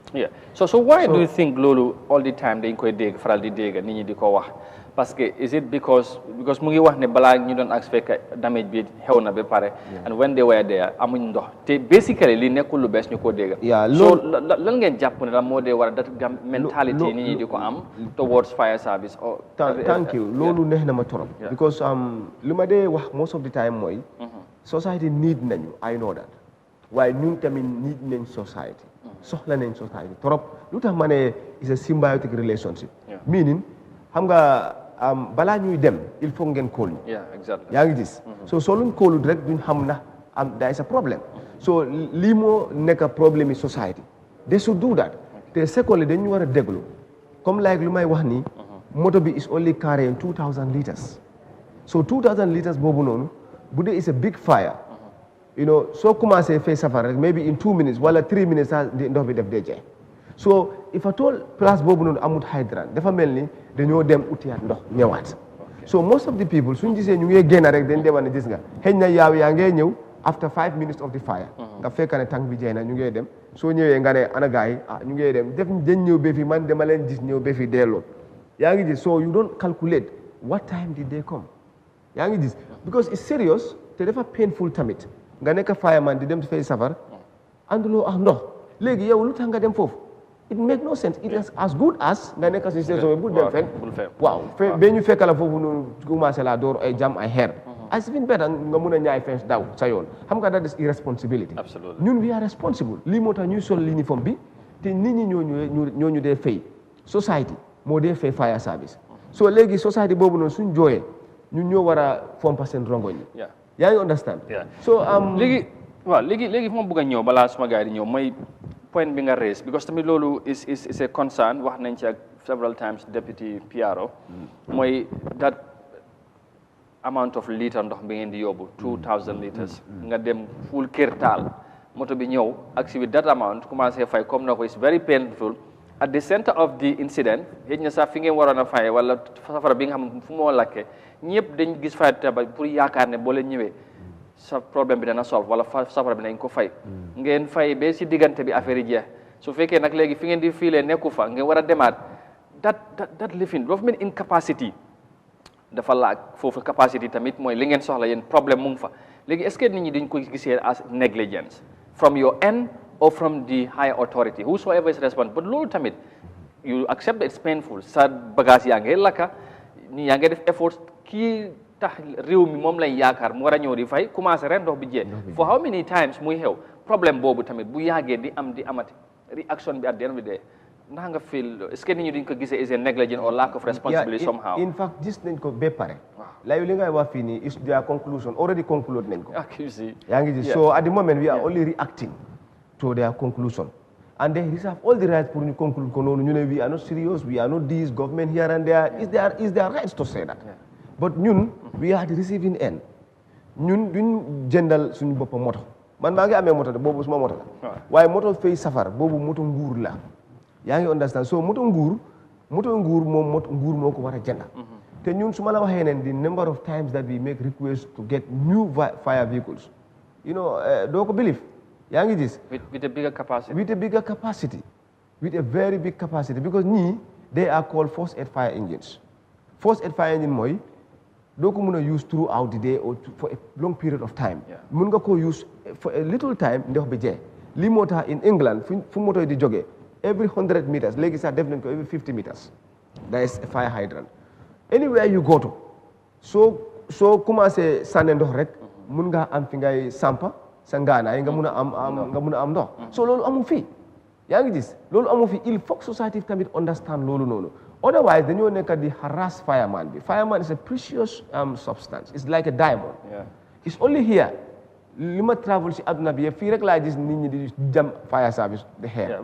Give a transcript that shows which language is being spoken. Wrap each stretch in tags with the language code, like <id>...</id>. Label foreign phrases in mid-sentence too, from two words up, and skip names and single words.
<en>So why do you think</en> <wo>loolu</wo> <en>all the time</en> <wo>dañ koy dégg faral di dégg nit ñi di ko wax</wo> <fr>parce que</fr> <en>is it because</en> <wo>mu ngi wax ne balaa ñu doon</wo> <en>expect damage</en> <wo>bi xew na ba pare.</wo> <en>and when they were there</en> <wo>amuñ ndox te basically li nekkul lu bees ñu ko dégg. so lan ngeen jàpp ne la moo dee war a</wo> <en>dat mentality</en> <wo>nit ñi di ko am</wo> <en>towards fire service. thank you</en> <wo>loolu neex na ma torop because lu ma dee wax</wo> <en>most of the time</en> <wo>mooy. society need nañu</wo> <en>I know that</en> <wo>waaye ñun tamit need nañ society. soxla nañ society trop lu tax ma ne</wo> <en>is a symbiotic relationship.</en> <wo>meaning xam nga balaa ñuy dem</wo> <fr>il faut</fr> <wo>ngeen kóol ñu. yaa ngi gis. so soo luñ kóolut rek duñ xam na</wo> <en>there is a problem.</en> <wo>so lii moo nekk problème yi society.</wo> <en>they should do that.</en> <wo>te secondly dañu war a déglu comme like lu may wax nii. moto bi</wo> <en>is only carrying 2000 litres. so 2000 litres</en> <wo>boobu noonu. bu dee</wo> <en>is a big fire you know</en> <wo>soo commencé fay safara rek</wo> <en>maybe in 2 minutes</en> <wo>wala 3 minutes sax ndox bi def dee jeex</wo> <en>so if at all place</en> <wo>boobu noonu amut hydrant dafa mel ni dañoo dem utiyaat ndox ñëwaat</wo> <en>so most of the people</en> <wo>suñ gisee ñu ngi génn rek dañ demal ne gis nga xëy na yaa ngee ñëw</wo> <en>after 5 minutes of the fire</en> <wo>nga fekk ne tànk bi jeex na ñu ngee dem soo ñëwee nga ne ana gars yi ñu ngee dem dañ ñëw ba fi man dama leen gis ñëw ba fi delloo yaa ngi gis</wo> <en>so you don't calculate what time did they come</en> <wo>yaa ngi gis</wo> <en>because it's serious</en> <wo>te dafa painful tamit nga nekk fireman di dem fay safar ànduloo ak ndox léegi yow lu tax nga dem foofu</wo> <en>it make no sense it is as good as</en> <wo>nga nekk si station bu dem fen waaw ba ñu fekk la foofu noonu commencé la door ay jam ay xeer</wo> <en>as been better</en> <wo>nga mun a ñaay fence daw sa yoon xam nga</wo> <en>that is irresponsibility</en> <wo>ñun</wo> <en>we are responsible</en> <wo>lii moo tax ñuy sol uniforme bi te nit ñi ñooñu dee fay society moo dee fay fire service so léegi society boobu noonu suñ jooyee ñun ñoo war a fompa seen rongoñ yi yaa ngi</wo> <en>understand so</en> <wo>léegi fu ma bëgg a ñëw balaa suma gars yi di ñëw mooy point bi nga</wo> <en>raise because</en> <wo>tamit loolu</wo> <en>is a concern</en> <wo>wax nañ ci ak</wo> <en>several times deputy PRO</en> <wo>mooy</wo> <en>that amount of litre</en> <wo>ndox bi ngeen di yóbbu 2000 litres nga dem full kër taal moto bi ñëw ak si</wo> <en>with that amount</en> <wo>commencé fay comme na ko</wo> <en>is very painful at the center of the incident</en> <wo>xëy na sax fi ngeen waroon a fay wala safara bi nga xam fu moo lakke ñëpp dañ gis fay taba pour yaakaar ne boo leen ñëwee sa problème bi dana solve wala safara bi nañ ko fay ngeen fay ba si diggante bi affaire yi jeex su fekkee nag léegi fi ngeen di fiilee nekku fa ngeen war a demaat</wo> <en>that living government incapacity</en> <wo>dafa laaj foofu capacity tamit mooy li ngeen soxla yéen problème mu ngi fa léegi</wo> <fr>est-ce que</fr> <wo>nit ñi dañ ko gisee</wo> <en>as negligence from your end or from the higher authority whosoever is responsible but</en> <wo>loolu tamit</wo> <en>you accept that it's painful</en> <wo>sa bagage yaa ngi lakka ni yaa ngi def effort kii tax réew mi moom lañ yaakaar mu war a ñëw di fay commencé ren ndox bi jee</wo> <en>for how many times</en> <wo>muy xew problème boobu tamit bu yàggee di amati reaction bi</wo> <en>at the end of the day</en> <wo>ndax nga feel</wo> <fr>est-ce que</fr> <wo>nit ñi duñ ko gisee</wo> <en>is a negligence or lack of responsibility somehow in fact</en> <wo>gis nañ ko ba pare lay li ngay wax fii nii</wo> <en>is their conclusion already conclude</en> <wo>nañ ko yaa ngi gis</wo> <en>so at the moment we are only reacting to their conclusion and they reserve all the rights</en> <wo>pour ñu conclude ko noonu ñu ne</wo> <en>we are not serious we are not this government here and there is their rights to say that but</en> <wo>ñun</wo> <en>we are the receiving end</en> <wo>ñun duñ jëndal suñu boppam moto man maa ngi amee moto de boobu suma moto la waaye moto fay safar boobu moto nguur la yaa ngi understand so moto nguur moom nguur moo ko war a jënd te ñun su ma la waxee ne</wo> <en>the number of times that we make requests to get new fire vehicles you know</en> <wo>doo ko believe yaa ngi gis</wo> <en>with a bigger capacity with a very big capacity because ñii they are called first aid fire engines first aid fire engine</en> <wo>mooy doo ko mun a</wo> <en>use throughout the day or for a long period of time</en> <wo>mun nga ko</wo> <en>use for a little time</en> <wo>ndox bi jee lii moo tax</wo> <en>in England</en> <wo>fu moto yi di jógee</wo> <en>every 100 meters</en> <wo>léegi sax def nañ ko</wo> <en>every 50 meters there is a fire hydrant anywhere you go to</en> <wo>soo commencé sànne ndox rek mun nga am fi ngay sampa sa ngaanaay nga mun a am ndox so loolu amu fi yaa ngi gis loolu amu fi</wo> <fr>il faut</fr> <wo>society tamit understand loolu noonu otherwise dañoo nekk di harass fireman bi</wo> <en>fireman is a precious substance it's like a diamond it's only here</en> <wo>li ma travel si aduna bi fii rek laa gis nit ñi di jam fire service</wo> <en>the hair</en>